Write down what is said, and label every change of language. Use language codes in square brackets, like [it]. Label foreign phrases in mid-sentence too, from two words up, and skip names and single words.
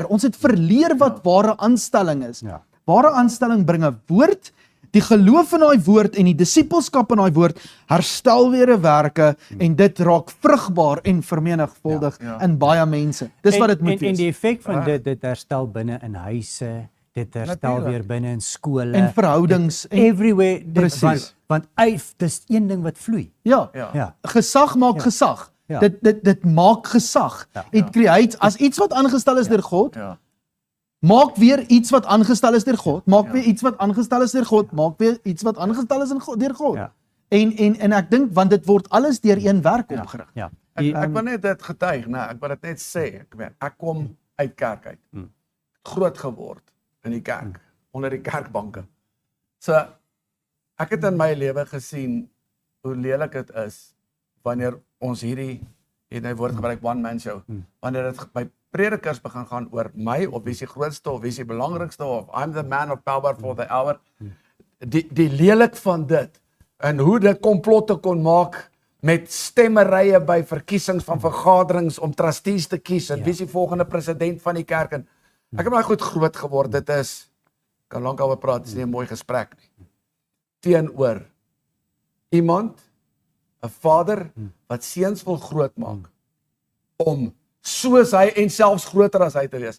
[af] Ons het verleer wat ware aanstelling is. Ware aanstelling bring 'n woord, die geloof in daai woord en die disippelskap in daai woord herstel weer 'n werke, en dit raak vrugbaar en vermenigvuldig in baie mense. Dis wat dit moet wees. En die effek van dit herstel binne in huise, dit herstel weer binne in skole En verhoudings en everywhere. Presies. Want dis een ding wat vloei. Ja. Gesag maak gesag. Dit maak gesag. [en] It creates, [af] as iets wat aangestel is deur God, maak weer iets wat aangestel is deur God, maak weer iets wat aangestel is deur God, maak weer iets wat aangestel is deur God. En ek dink, want dit word alles deur een werk opgerig. Ek wil net dit getuig, ek wil dit net sê, ek kom uit kerk uit. Groot geword in die kerk, onder die kerkbanke. So, ek het in my lewe gesien hoe lelik dit is wanneer ons hierdie woord gebruik, [en] one man show, [af] wanneer dit by predikers begin gaan oor my, of wie is die grootste, of wie is die belangrikste, [en] of I'm the man of power for the hour, [af] die lelik van dit, en hoe dit komplotte kon maak, met stemmerye by verkiesings van vergaderings, om trustees te kies, en wie is die volgende president van die kerk, en ek het maar goed groot geword, dit is, kan lank al praat, dit is nie 'n mooi gesprek nie, teenoor iemand, 'n vader, wat seuns wil groot maak, om soos hy en selfs groter as hy te wees.